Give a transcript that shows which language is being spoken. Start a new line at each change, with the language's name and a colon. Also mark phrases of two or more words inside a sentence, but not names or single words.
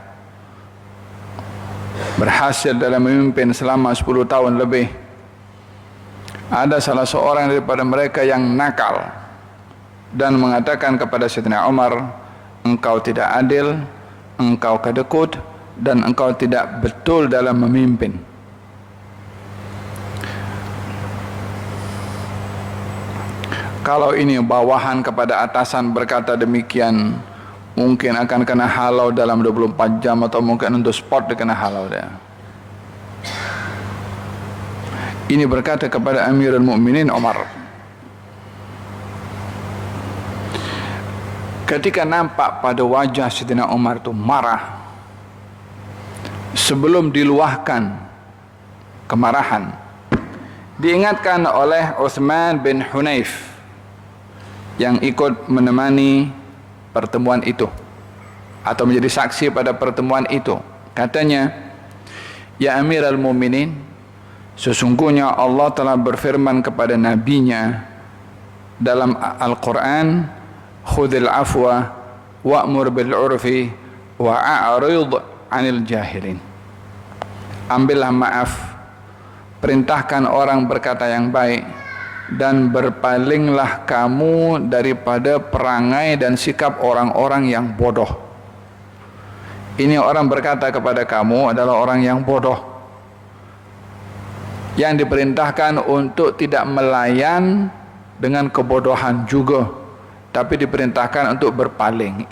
Malay: berhasil dalam memimpin selama 10 tahun lebih, ada salah seorang daripada mereka yang nakal dan mengatakan kepada Sayyidina Umar, engkau tidak adil, engkau kedekut, dan engkau tidak betul dalam memimpin. Kalau ini bawahan kepada atasan berkata demikian, mungkin akan kena halau dalam 24 jam atau mungkin untuk spot dia kena halau dia. Ini berkata kepada Amirul Mukminin Umar. Ketika nampak pada wajah Sayyidina Umar itu marah, sebelum diluahkan kemarahan, diingatkan oleh Uthman bin Hunayf yang ikut menemani pertemuan itu atau menjadi saksi pada pertemuan itu. Katanya,
Arabic: "يا أمير المؤمنين,
Malay: sesungguhnya Allah telah berfirman kepada nabinya dalam Al-Quran,
Arabic: خذ العفو وأمر بالعرف وأعرض عن الجاهلين."
Malay: Ambillah maaf, perintahkan orang berkata yang baik, dan berpalinglah kamu daripada perangai dan sikap orang-orang yang bodoh. Ini orang berkata kepada kamu adalah orang yang bodoh, yang diperintahkan untuk tidak melayan dengan kebodohan juga, tapi diperintahkan untuk berpaling.